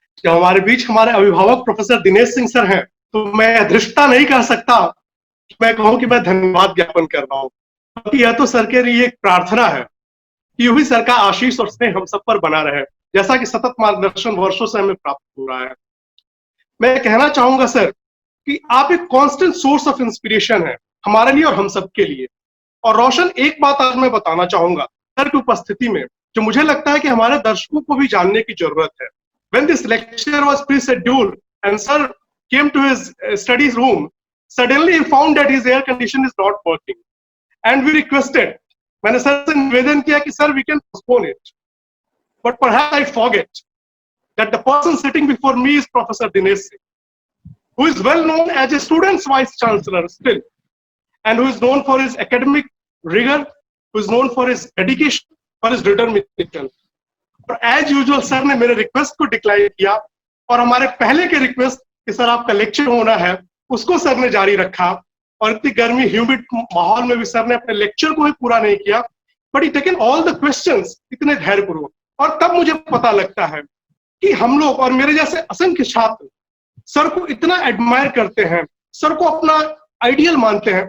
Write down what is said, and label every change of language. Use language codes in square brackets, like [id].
[hi] जो हमारे बीच हमारे अभिभावक प्रोफेसर दिनेश सिंह सर हैं, तो मैं धृष्टता नहीं कर सकता कि मैं कहूं कि मैं धन्यवाद ज्ञापन कर रहा हूं, क्योंकि यह तो सर के लिए एक प्रार्थना है कि यूं ही सर का आशीष और स्नेह हम सब पर बना रहे, जैसा कि सतत मार्गदर्शन वर्षों से हमें प्राप्त हो रहा है। मैं कहना चाहूंगा सर कि आप एक [en] constant source of inspiration [hi] है हमारे लिए और हम सबके लिए। और रोशन, एक बात आज मैं बताना चाहूंगा सर की उपस्थिति में, जो मुझे लगता है कि हमारे दर्शकों को भी जानने की जरूरत है। [en] When this lecture was pre-scheduled and sir came to his study room, suddenly he found that his air condition is not working, and we requested. [hi] मैंने सर से निवेदन किया कि sir [en] we can postpone it, but perhaps I forget that the person sitting before me is Professor Dinesh Singh, who is well known as a student's vice chancellor still, and who is known for his academic rigor, who is known for his dedication, for his determination. [hi] और [en] as usual [hi] sir ने मेरे request को decline किया, और हमारे पहले के request कि सर आपका लेक्चर होना है उसको सर ने जारी रखा। और इतनी गर्मी ह्यूमिड माहौल में भी सर ने अपने लेक्चर को ही पूरा नहीं किया, [en] but he taken all the questions [hi] इतने धैर्यपूर्वक। और तब मुझे पता लगता है कि हम लोग और मेरे जैसे असंख्य छात्र सर को इतना एडमायर करते हैं, सर को अपना आइडियल मानते हैं।